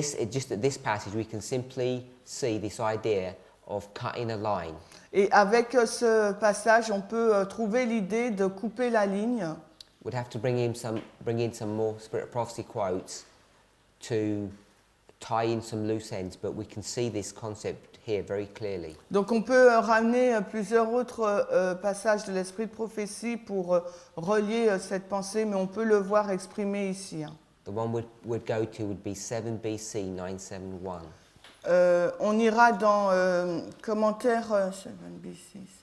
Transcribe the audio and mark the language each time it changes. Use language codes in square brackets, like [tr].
[en] Just at this passage, we can simply see this idea of cutting a line. [fr] Et avec ce passage, on peut trouver l'idée de couper la ligne. [en] We'd have to bring in some more Spirit of Prophecy quotes to tie in some loose ends, but we can see this concept here very clearly. [fr] Donc on peut ramener plusieurs autres passages de l'Esprit de prophétie pour relier cette pensée, mais on peut le voir exprimé ici. [en] The one we'd go to would be 7 BC 971. [fr] On ira dans commentaire 7 BC.